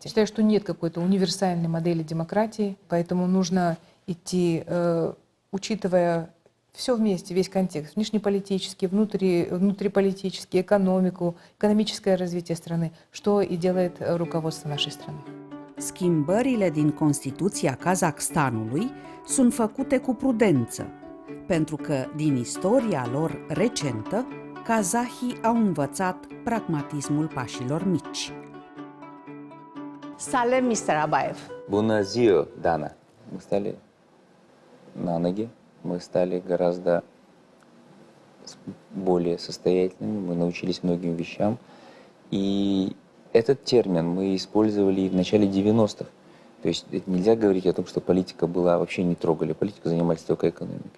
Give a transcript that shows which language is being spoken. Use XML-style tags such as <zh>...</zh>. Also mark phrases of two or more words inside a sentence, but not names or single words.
<ru>Считаю, что нет какой-то универсальной модели демократии, поэтому нужно идти, учитывая все вместе, весь контекст, внешнеполитический, внутриполитический, экономику, экономическое развитие страны, что и делает руководство нашей страны.</ru> <ro>Schimbările din Constituția Kazakhstanului sunt făcute cu prudență, pentru că, din istoria lor recentă, kazahii au învățat pragmatismul pașilor mici. Salem, Mr. Abayev. Bună ziua, Dana.</ro> <ru>Мы стали на ноги, мы стали гораздо более состоятельными, мы научились многим вещам. И этот термин мы использовали и в начале 90-х. То есть нельзя говорить о том, что политика была, вообще не трогали политику, занимались только экономикой.</ru>